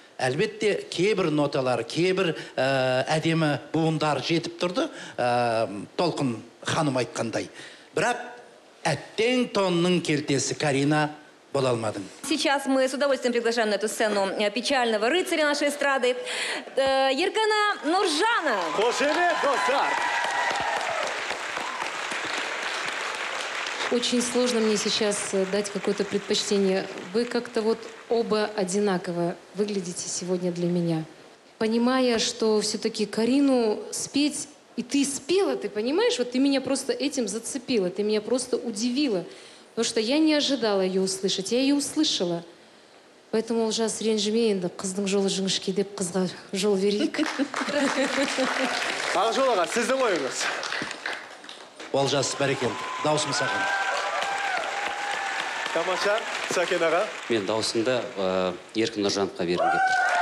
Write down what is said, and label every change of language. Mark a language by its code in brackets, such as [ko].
[kk] Әлбетте, кейбір ноталар, кейбір әдемі буындар жетіп тұрды, Толқын ханым айтқандай. Бірақ әттең тонның келтесі Карина бола алмадың. [ru] Сейчас мы с удовольствием приглашаем на эту сцену печального рыцаря нашей эстрады Еркана Нуржана. [kk] Қошемет, достар! [ru] Очень сложно мне сейчас дать какое-то предпочтение. Вы как-то вот оба одинаково выглядите сегодня для меня. Понимая, что все-таки Карину спеть, и ты спела, ты понимаешь? Вот ты меня просто этим зацепила, ты меня просто удивила. Потому что я не ожидала ее услышать, я ее услышала. Поэтому [kk] Олжас ренжімейінді, қыздың жолы жіңішке деп қызға жол берейік. Ақжол аға, сіздің ойыңыз? Олжас, бәрекелді. Даусым саған. Тамаша, Сәкен аға. Мен даусымды Еркін Нұржановқа бергім келіп тұр.